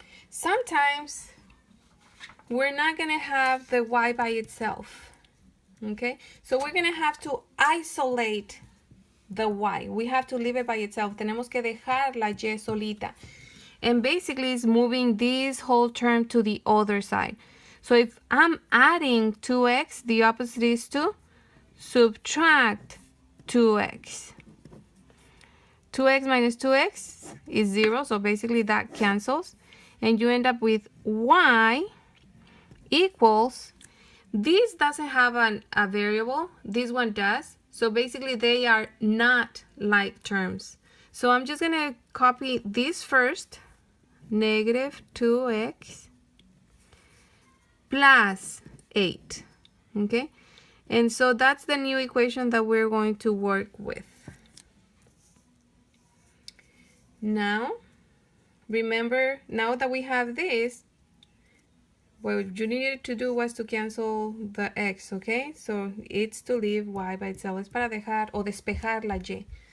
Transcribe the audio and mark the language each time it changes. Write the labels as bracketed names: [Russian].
[English] Sometimes we're not going to have the y by itself. Okay, so we're going to have to isolate the y. We have to leave it by itself. [Spanish] Tenemos que dejar la y solita. [English] And basically it's moving this whole term to the other side. So if I'm adding 2x, the opposite is to subtract 2x. 2x minus 2x is 0, so basically that cancels. And you end up with y equals, this doesn't have a variable, this one does. So basically they are not like terms. So I'm just going to copy this first, negative 2x plus 8. Okay? And so that's the new equation that we're going to work with. Now, remember, now that we have this, what you needed to do was to cancel the x, okay? So it's to leave y by itself. [Spanish] Es para dejar o despejar la y.